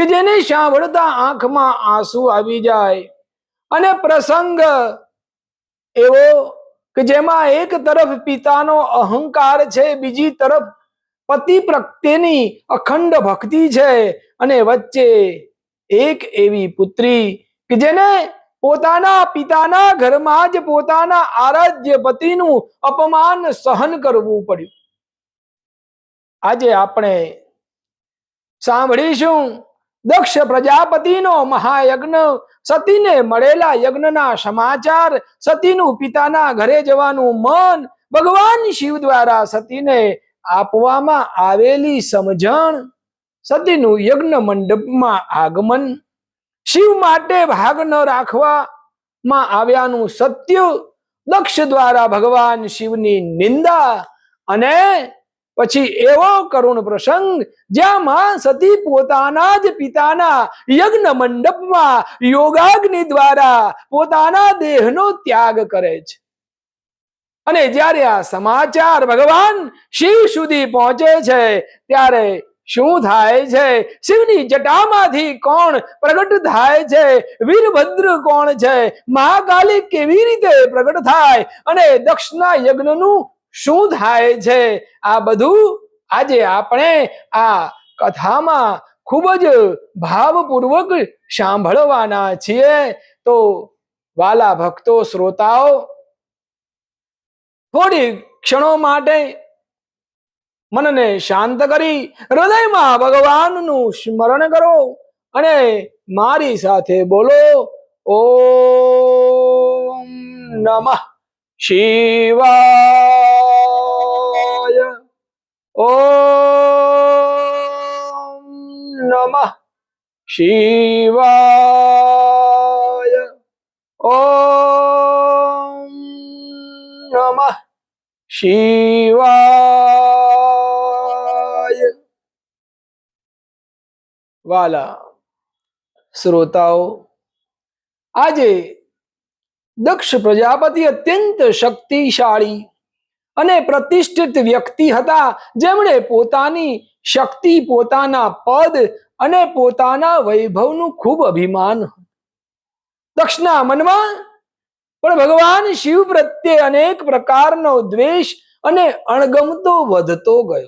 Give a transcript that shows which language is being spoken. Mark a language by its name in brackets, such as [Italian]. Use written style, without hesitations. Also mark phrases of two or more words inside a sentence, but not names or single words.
[Gujarati] જેને સાંભળતા આંખ માં આંસુ આવી જાય અને પ્રસંગ એવો કે જેમા એક તરફ પિતાનો અહંકાર છે, બીજી તરફ પતિ પ્રત્યેની અખંડ ભક્તિ છે અને વચ્ચે એક એવી પુત્રી કે જેને પોતાના પિતાના ઘરમાં જ પોતાના આરાધ્ય પતિનું અપમાન સહન કરવું પડ્યું। આજે આપણે સાંભળીશું દક્ષ પ્રજાપતિનો મહાયજ્ઞ, સતીને મળેલા યજ્ઞના સમાચાર, સતીનું પિતાના ઘરે જવાનું મન, ભગવાન શિવ દ્વારા સતીને આપવામાં આવેલી સમજણ, સતીનું યજ્ઞ મંડપમાં આગમન, શિવ માટે ભાગ ન રાખવા માં આવ્યાનું સત્ય, દક્ષ દ્વારા ભગવાન શિવની નિંદા અને પછી એવો કરુણ પ્રસંગ જ્યાં માં સતી પોતાના જ પિતાના યજ્ઞ મંડપ માં યોગાગ્નિ દ્વારા પોતાના દેહનો ત્યાગ કરે છે। અને જ્યારે આ સમાચાર ભગવાન શિવ સુધી પહોંચે છે ત્યારે શું થાય છે? શિવની જટામાંથી કોણ પ્રગટ થાય છે? વીરભદ્ર કોણ છે? મહાકાલી કેવી રીતે પ્રગટ થાય અને દક્ષના યજ્ઞનું શું થાય છે? આ બધું આજે આપણે આ કથામાં ખૂબ જ ભાવપૂર્વક સાંભળવાના છીએ। તો વાલા ભક્તો, શ્રોતાઓ, થોડી ક્ષણો માટે મનને શાંત કરી હૃદય માં ભગવાન નું સ્મરણ કરો અને મારી સાથે બોલો [Sanskrit] ओम नमः शिवाय, ओम नमः शिवाय, ओम नमः शिवाय। [Gujarati] વાલા શ્રોતાઓ, આજે દક્ષ પ્રજાપતિ અત્યંત शक्तिशाળી અને પ્રતિષ્ઠિત વ્યક્તિ હતા, જેમણે પોતાની શક્તિ, પોતાના પદ અને પોતાના વૈભવનું ખૂબ અભિમાન. દક્ષના મનમાં પણ ભગવાન શિવ પ્રત્યે અનેક પ્રકારનો દ્વેષ અને અણગમતો વધતો ગયો.